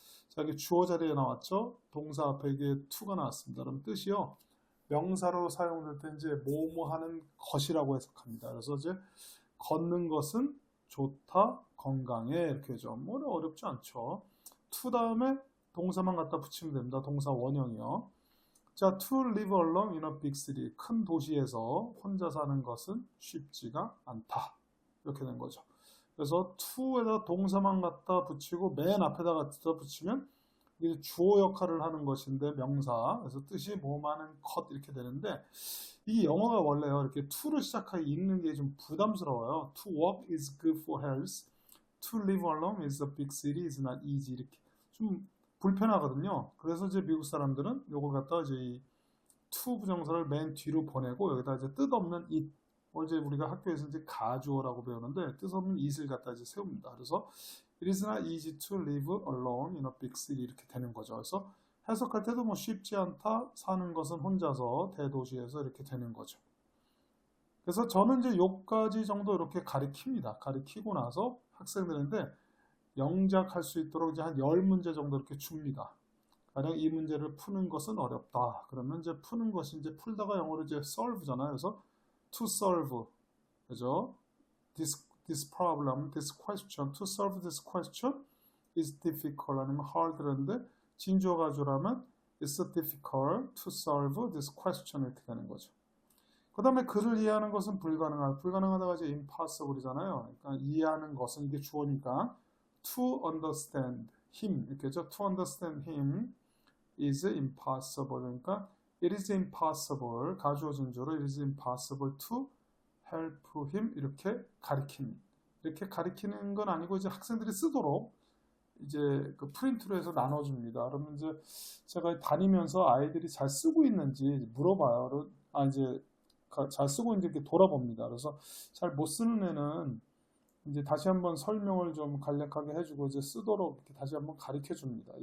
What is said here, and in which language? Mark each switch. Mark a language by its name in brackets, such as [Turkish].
[Korean] 자, 여기 주어 자리에 나왔죠. 동사 앞에 이게 to가 나왔습니다. 그럼 뜻이요. 명사로 사용될 때 이제 뭐뭐 하는 것이라고 해석합니다. 그래서 이제 걷는 것은 좋다, 건강해 이렇게 죠. 뭐 어렵지 않죠. to 다음에 동사만 갖다 붙이면 됩니다. 동사 원형이요. 자, [English] to live alone in a big city. [Korean] 큰 도시에서 혼자 사는 것은 쉽지가 않다. 이렇게 된 거죠. 그래서 to에다 동사만 갖다 붙이고 맨 앞에다가 갖다 붙이면 이게 주어 역할을 하는 것인데 명사. 그래서 뜻이 뭐하는 것 이렇게 되는데 이 영어가 원래요. 이렇게 to를 시작하게 읽는 게 좀 부담스러워요. [English] To walk is good for health. To live alone is a big city is not easy. [Korean] 이렇게 좀 불편하거든요. 그래서 이제 미국 사람들은 요걸 갖다가 이제 이 to 부정사를 맨 뒤로 보내고 여기다 이제 뜻없는 it. 어제 우리가 학교에서 이제 가주어라고 배우는데 뜻없는 it을 갖다 이제 세웁니다. 그래서 [English] It is not easy to live alone in a big city [Korean] 이렇게 되는 거죠. 그래서 해석할 때도 뭐 쉽지 않다, 사는 것은 혼자서 대도시에서 이렇게 되는 거죠. 그래서 저는 이제 요까지 정도 이렇게 가리킵니다. 가리키고 나서 학생들한테 영작할 수 있도록 이제 한 10문제 정도 이렇게 줍니다. 가령 이 문제를 푸는 것은 어렵다. 그러면 이제 푸는 것이 이제 풀다가 영어로 이제 solve잖아요. 그래서 [English] to solve. [Korean] 그죠? [English] This problem, this question, to solve this question is difficult [Korean] 아니면 [English] hard [Korean] 그런데 진주어 가주라면 [English] it's difficult to solve this question [Korean] 이렇게 되는 거죠. 그 다음에 그를 이해하는 것은 불가능하다가 이제 impossible이잖아요. 그러니까 이해하는 것은 이게 주어니까 [English] to understand him [Korean] 이렇게죠. [English] To understand him is impossible [Korean] 그러니까 [English] it is impossible [Korean] 가주어 진주어로 [English] it is impossible to help him [Korean] 이렇게 가리킵니다. 이렇게 가리키는 건 아니고 이제 학생들이 쓰도록 이제 그 프린트로 해서 나눠줍니다. 그러면 이제 제가 다니면서 아이들이 잘 쓰고 있는지 물어봐요. 이제 잘 쓰고 있는지 이렇게 돌아봅니다. 그래서 잘 못 쓰는 애는 이제 다시 한번 설명을 좀 간략하게 해주고 이제 쓰도록 이렇게 다시 한번 가르쳐 줍니다.